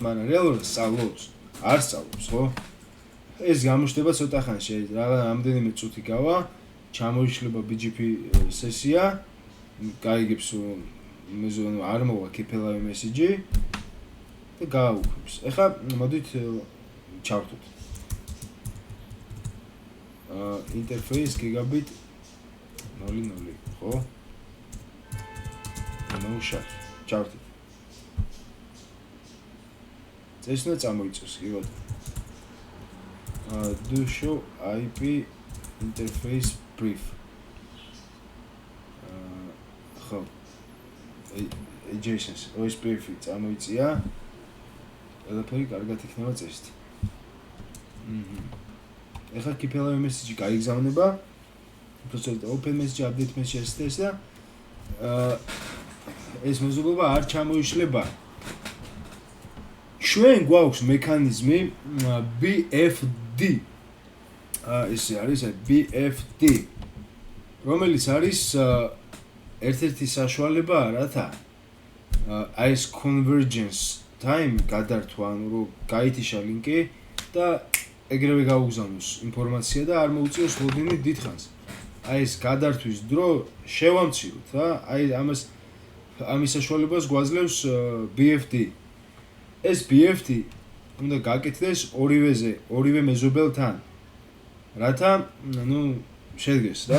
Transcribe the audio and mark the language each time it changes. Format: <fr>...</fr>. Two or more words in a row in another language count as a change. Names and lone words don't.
<ka>მაგრამ რეალურად სწავლობს არ სწავლობს ხო ეს გამოჩნდება ცოტა ხანში რამდენიმე წუთი გავა ჩამოიშლება BGP სესია გაიგებს მეზობლი არ მოვა KPLV მესიჯი და გააუქმებს ეხლა მოდით ჩავთვით</ka> <en>interface gigabit 0.0</en> <ka>ხო</ka> <en>no shot</en> <ka>ჩავთვით ეს უნდა წამოიწოს კი ბატონო</ka> <en>do show IP interface brief</en> <ka>ხო adjacent OSPF-ი წამოიწია ყველაფერი კარგად იქნება წესით ეხლა</ka> <en>KPLV message</en> <ka>გაიგზავნება უბრალოდ</ka> <en>open message update message</en> <ka>ეს და ეს მეზობლობა არ ჩამოიშლება ჩვენ გვაქვს მექანიზმი BFD ესე არის BFD რომელიც არის ერთ-ერთი საშუალება რათა აი ეს</ka> <en>convergence time</en> <ka>გადართვა ანუ რომ გაითიშა ლინკი და ეგრევე გაუგზავნოს ინფორმაცია და არ მოუწიოს ლოდინი დიდხანს აი ეს გადართვის დრო შევამციროთ რა აი ამის საშუალებას გვაძლევს BFD ეს BFD უნდა გაკეთდეს ორივე მეზობელთან რათა ნუ შედგეს რა</ka>